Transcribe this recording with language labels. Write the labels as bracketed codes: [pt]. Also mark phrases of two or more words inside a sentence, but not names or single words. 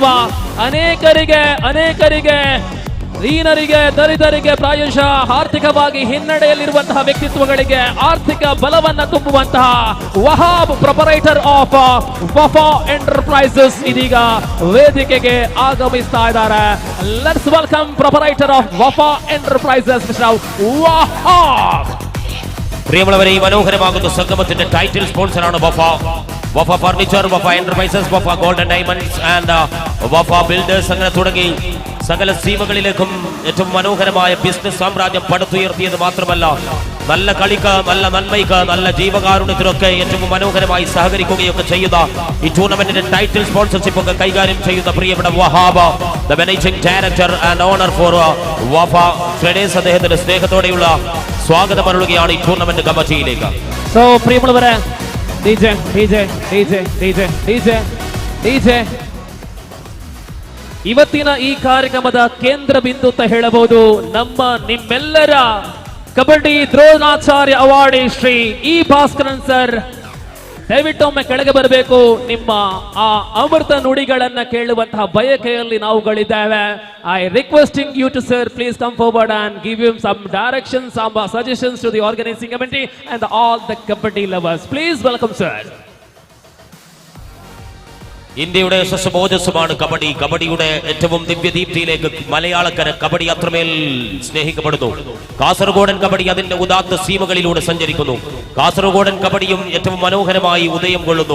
[kn] ಅನೇಕರಿಗೆ ದೀನರಿಗೆ ದಲಿತರಿಗೆ ಪ್ರಾಯಶಃ ಆರ್ಥಿಕವಾಗಿ ಹಿನ್ನಡೆಯಲ್ಲಿರುವಂತಹ ವ್ಯಕ್ತಿತ್ವಗಳಿಗೆ ಆರ್ಥಿಕ ಬಲವನ್ನ ತುಂಬುವಂತಹ ವಹಾಬ್ [en] proprietor of Wafa Enterprises [kn] ಇದೀಗ ವೇದಿಕೆಗೆ ಆಗಮಿಸ್ತಾ ಇದ್ದಾರೆ. [en] Let's welcome proprietor of Wafa Enterprises Mister Wahab. [ml] പ്രിയമുള്ളവരെ, ഈ മനോഹരമാകുന്ന സംഗമത്തിന്റെ ടൈറ്റിൽ സ്പോൺസറാണ് വഫ ഫർണിച്ചർ, വഫ എന്റർപ്രൈസസ്, വഫ ഗോൾഡൻ ഡയമണ്ട്സ് ആൻഡ് വഫ ബിൽഡേഴ്സ് അങ്ങനെ തുടങ്ങി സകല സീമകളിലേക്കും ഏറ്റവും മനോഹരമായ ബിസിനസ് സാമ്രാജ്യം പടുത്തുയർത്തിയത് മാത്രമല്ല, നല്ല കളിക്ക്, നല്ല നന്മയ്ക്ക്, നല്ല ജീവകാരുണ്യത്തിനൊക്കെ ഏറ്റവും മനോഹരമായി സഹകരിക്കുകയൊക്കെ ചെയ്യുന്ന ഈ ടൂർണമെന്റിന്റെ [en] title sponsorship [ml] ഒക്കെ കൈകാര്യം ചെയ്യുന്ന പ്രിയപ്പെട്ട വഹാബ്, [en] the managing director and owner for Wafa Traders, [ml] അദ്ദേഹത്തിന്റെ സ്നേഹത്തോടെയുള്ള സ്വാഗതം അരുളുകയാണ് ഈ ടൂർണമെന്റ് കമ്മിറ്റിയിലേക്ക്. സോ പ്രിയമുള്ളവരെ, [kn] ಡಿಜೆ ಇವತ್ತಿನ ಈ ಕಾರ್ಯಕ್ರಮದ ಕೇಂದ್ರ ಬಿಂದು ಅಂತ ಹೇಳಬಹುದು. ನಿಮ್ಮೆಲ್ಲರ ಕಬಡ್ಡಿ ದ್ರೋಣಾಚಾರ್ಯ ಅವಾರ್ಡಿ ಶ್ರೀ ಇ ಭಾಸ್ಕರನ್ ಸರ್ ದಯವಿಟ್ಟು ಒಮ್ಮೆ ಕೆಳಗೆ ಬರಬೇಕು. ನಿಮ್ಮ ಆ ಅಮೃತ ನುಡಿಗಳನ್ನ ಕೇಳುವಂತಹ ಬಯಕೆಯಲ್ಲಿ ನಾವುಗಳಿದ್ದೇವೆ. [en] I requesting you to sir, please come forward and give you some directions, some suggestions to the organising committee and all the kabaddi lovers. Please welcome sir. [ml] ഇന്ത്യയുടെ യശസ്സുമാണ് കബഡി. കബഡിയുടെ ഏറ്റവും ദിവ്യദീപ്തിയിലേക്ക് മലയാളക്കര കബഡി അത്രമേൽ സ്നേഹിക്കപ്പെടുന്നു. കാസർഗോഡൻ കബഡി അതിന്റെ ഉദാത്ത സീമകളിലൂടെ സഞ്ചരിക്കുന്നു. കാസർഗോഡൻ കബഡിയും ഏറ്റവും മനോഹരമായി ഉദയം കൊള്ളുന്നു.